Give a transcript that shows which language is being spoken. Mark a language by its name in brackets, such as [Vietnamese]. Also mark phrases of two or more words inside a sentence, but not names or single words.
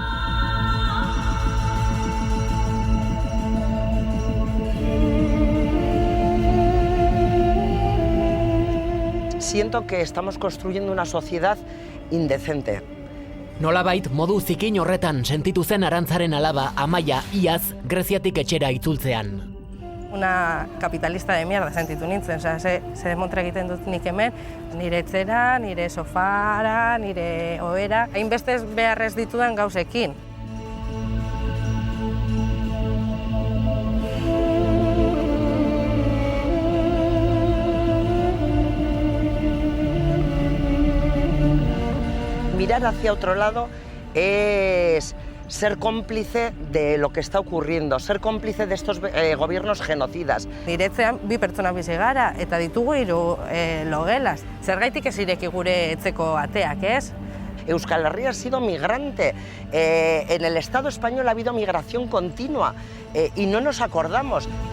[Spanish] Siento que estamos construyendo una sociedad indecente. [Basque] Nolabait modu zikin horretan sentitu zen Arantzaren alaba Amaia iaz Greziatik etxera itzultzean. [Spanish] Una capitalista de mierda [Basque] sentitu nintzen, ze montra egiten dut nik hemen, nire etxera, nire sofara, nire ohera, hainbeste beharrez ditudan gauzekin. [Spanish] Mirar hacia otro lado es ser cómplice de lo que está ocurriendo, ser cómplice de estos gobiernos genocidas. [Basque] Niretzean bi pertsona bizi gara eta ditugu 3 logelas. Zergaitik ez ireki gure etzeko ateak, ez? [Spanish] Euskal Herria ha sido migrante, en el Estado español ha habido migración continua y no nos acordamos.